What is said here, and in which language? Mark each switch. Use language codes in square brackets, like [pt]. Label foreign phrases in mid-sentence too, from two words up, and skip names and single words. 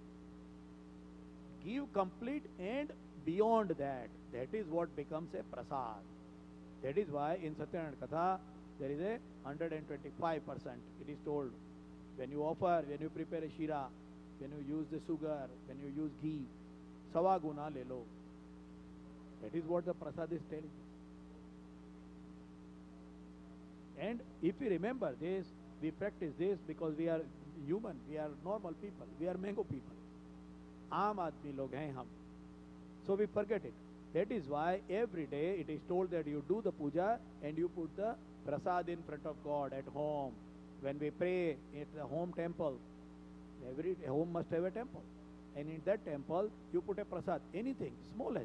[en] Give complete and beyond that. That is what becomes a prasad. That is why in Satyanarayana Katha there is a 125%. It is told. When you offer, when you prepare a shira, when you use the sugar, when you use ghee, [hi] सवा गुना ले लो. [en] That is what the prasad is telling. And if we remember this, we practice this because we are human, we are normal people, we are mango people. [hi] आम आदमी लोग हैं हम. [en] So we forget it. That is why every day it is told that you do the puja and you put the prasad in front of God at home. When we pray at the home temple, every home must have a temple. And in that temple, you put a prasad, anything, smallest.